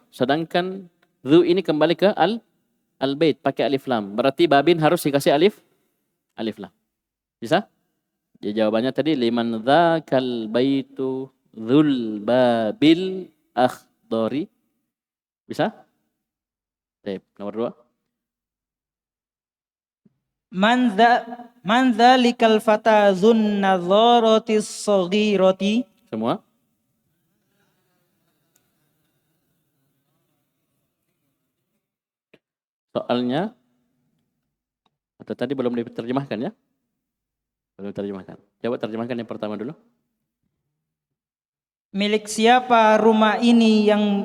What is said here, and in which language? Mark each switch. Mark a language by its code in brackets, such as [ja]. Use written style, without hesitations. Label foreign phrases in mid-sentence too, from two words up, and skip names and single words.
[id] Sedangkan dzu ini kembali ke al-bait pakai alif lam. Berarti babin harus dikasih alif lam. Bisa? Jadi jawabannya tadi [ar] لمن ذاك البيت ذو الباب الأخضر. [id] Bisa? Baik, nomor 2. [ar] من ذلك الفتى ذو النظارة الصغيرة. [id] Semua? Soalnya atau tadi belum diterjemahkan ya? Belum terjemahkan. Coba terjemahkan yang pertama dulu. Milik siapa rumah ini yang